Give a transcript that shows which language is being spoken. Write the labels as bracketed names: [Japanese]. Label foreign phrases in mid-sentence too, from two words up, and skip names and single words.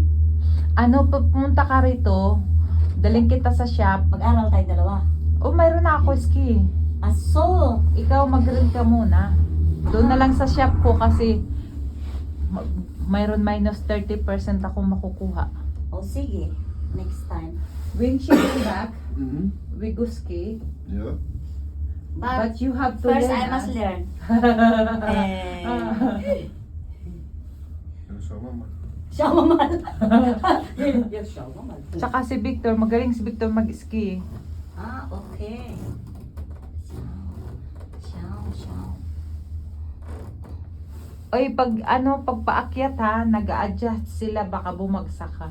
[Filipino] Ano, pumunta ka rito, daling kita sa shop. Mag-aral tayo dalawa. Oh, mayroon na ako ski. Aso. Ikaw mag-rent ka muna. Doon na lang sa shop ko kasi mayroon minus 30% ako makukuha. O sige. [English] Next time. When she come back, Mhm. we go ski. [German] Ja. [English] But you have to First, learn. I must learn. [German] Ja, schauen wir mal. [Filipino] Siya mamal. Yes, siya mamal. Tsaka si Victor, magaling si Victor mag-ski. Ah, okay. Siya. Oy, pag paakyat ha, nag-a-adjust sila, baka bumagsak ka.